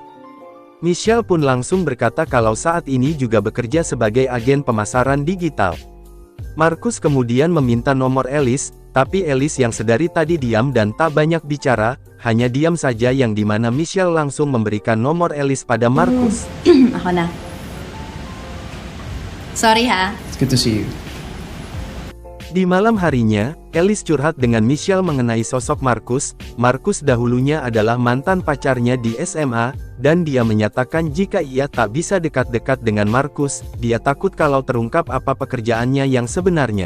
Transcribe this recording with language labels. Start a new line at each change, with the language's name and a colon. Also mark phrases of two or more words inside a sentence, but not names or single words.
Indonesian: Michelle pun langsung berkata kalau saat ini juga bekerja sebagai agen pemasaran digital. Marcus kemudian meminta nomor Alice, tapi Alice yang sedari tadi diam dan tak banyak bicara, hanya diam saja yang dimana Michelle langsung memberikan nomor Alice pada Marcus.
Filipino: Ako na. Sorry ha.
English: It's good to see you.
Indonesian: Di malam harinya, Alice curhat dengan Michelle mengenai sosok Marcus. Marcus dahulunya adalah mantan pacarnya di SMA, dan dia menyatakan jika ia tak bisa dekat-dekat dengan Marcus, dia takut kalau terungkap apa pekerjaannya yang sebenarnya.